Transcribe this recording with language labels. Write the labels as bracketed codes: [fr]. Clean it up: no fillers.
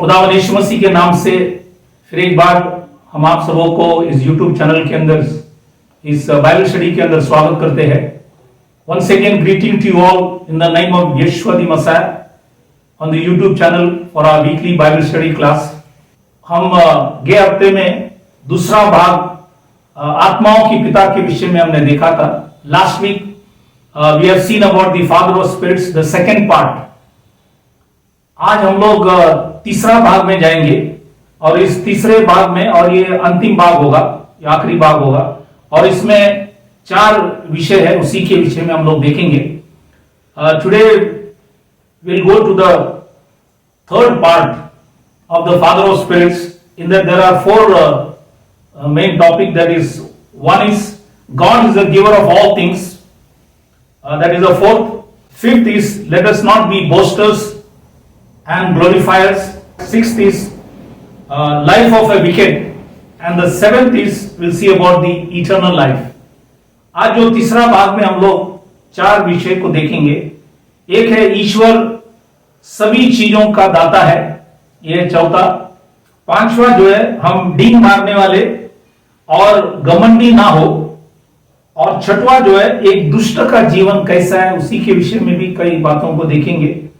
[hi] खुदावंद यीशु मसीह के नाम से फिर एक बार हम आप सबों को इस YouTube चैनल के अंदर इस बाइबल स्टडी के अंदर स्वागत करते हैं। [en] Once again greeting to you all in the name of Yeshua the Messiah on the YouTube channel for our weekly Bible study class। [hi] हम गए हफ्ते में दूसरा भाग आत्माओं की पिता के विषय में हमने देखा था। [en] Last week we have seen about the father of spirits, the second part। [hi] आज हम लोग तीसरा भाग में जाएंगे और इस तीसरे भाग में, और ये अंतिम भाग होगा, ये आखिरी भाग होगा, और इसमें 4 विषय है, उसी के विषय में हम लोग देखेंगे। [en] Today will go to the third part of the father of spirits. In that there are 4 main topic. That is one is God is the giver of all things, that is the fourth. Fifth is let us not be boasters and glorifiers। Sixth is life of a wicked, and the seventh is we'll see about the eternal life। [hi] आज जो तीसरा भाग में हम लोग 4 विषय को देखेंगे। एक है ईश्वर सभी चीजों का दाता है, यह चौथा। 5वां जो है हम डींग मारने वाले और घमंडी ना हो, और 6वां जो है एक दुष्ट का जीवन कैसा है, उसी के विषय में भी कई बातों को देखेंगे।